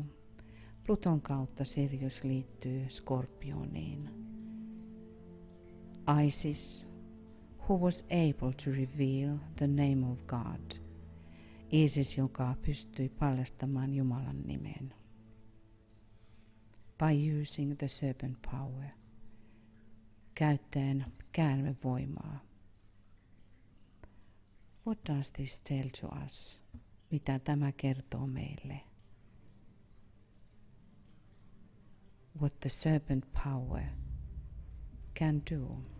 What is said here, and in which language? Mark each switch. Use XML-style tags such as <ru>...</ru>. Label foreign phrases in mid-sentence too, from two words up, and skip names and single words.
<fi>Pluton kautta Sirius liittyy Skorpioniin.</fi> <en>Isis, who was able to reveal the name of God.</en> <fi>Isis, joka pystyi paljastamaan Jumalan nimen.</fi> <en>By using the serpent power.</en> <fi>Käyttäen käärmevoimaa.</fi> <en>What does this tell to us?</en> <fi>Mitä tämä kertoo meille?</fi> <en>What the serpent power can do.</en>